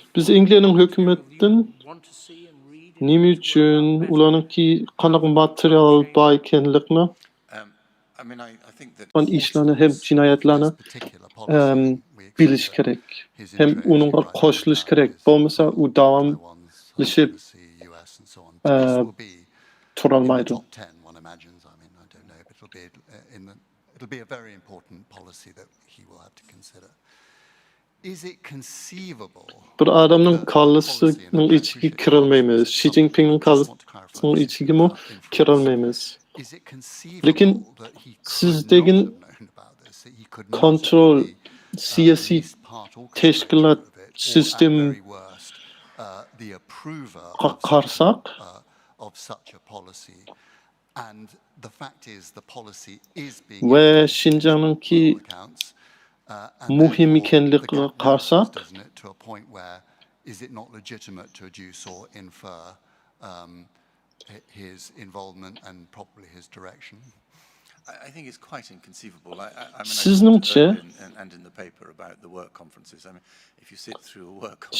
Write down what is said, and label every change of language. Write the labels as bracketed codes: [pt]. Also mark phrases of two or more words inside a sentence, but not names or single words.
[uz] Biz Angliyaning material hukumatdan [en] you want to see and read in [uz] nima [en] order to work [uz] uchun [en] out better? [uz] ularningki qanaqa material bor ekanligini [en] I mean, I think that [uz] on ishlarni ham jinoyatlarni bilish kerak. Ham uningga qo'shilish kerak. Bo'lmasa u davomlashib turolmaydi. [en] Top 10, one imagines. I mean, I don't know, but it'll be a very important policy that he will have to consider. Is it conceivable? [uz] Bir odamning kallasining ichiga kirolmaymiz. Xi Jinpingning kallasining ichiga mo kirolmaymiz. [en] Is it [uz] Lekin [en] conceivable that he could [uz] sizdagi [en] not have known about this, that he could not [uz] kontrol, [en] only, [uz] siyosiy [en] least part [uz] tashkilot, [en] orchestrator of it, or [uz] system [en] at very worst, the approver [uz] qarsak, [en] of such a policy, and the fact is the policy is being [uz] va [en] implemented [uz] Xinjiang'ningki [en] by all accounts, and [uz] muhim [en] therefore the [uz] ekanligiga [en] gap narrows, [uz] qarasak, [en] doesn't it, to a point where is it not legitimate to adduce or infer his involvement and probably his direction? I think it's quite inconceivable. I mean, I [uz] Sizningcha [en] talked earlier and in the paper about the work conferences. I mean, if you sit through a work conference,